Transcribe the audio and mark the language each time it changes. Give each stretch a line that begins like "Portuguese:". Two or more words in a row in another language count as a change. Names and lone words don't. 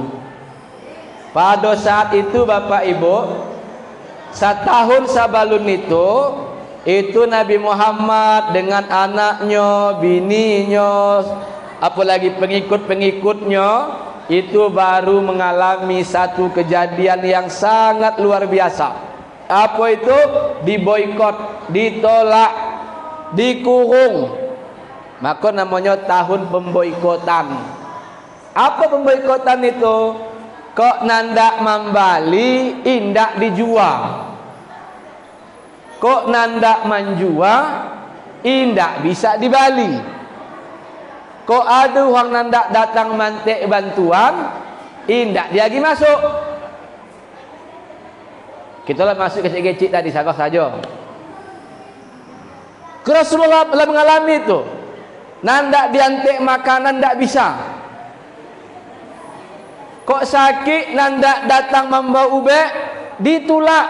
Indonesian: Pada saat itu Bapak Ibu, setahun sabalun itu Nabi Muhammad dengan anaknya, bininya, apalagi pengikut-pengikutnya itu baru mengalami satu kejadian yang sangat luar biasa. Apa itu? Diboikot, ditolak, dikurung. Maka namanya tahun pemboikotan. Apa pemboikotan itu?
Minangkabau: Kok nandak membali, indak dijual. Kok nandak menjual, indak bisa dibali. Kok ada orang nandak datang mantek bantuan, indak dia lagi masuk.
Indonesian: Kita lah masuk kecil-kecil tadi sabar saja. Rasulullah telah mengalami itu.
Minangkabau: Nandak diantek makanan ndak bisa. Kok sakit nandak datang membawa ubek, ditolak.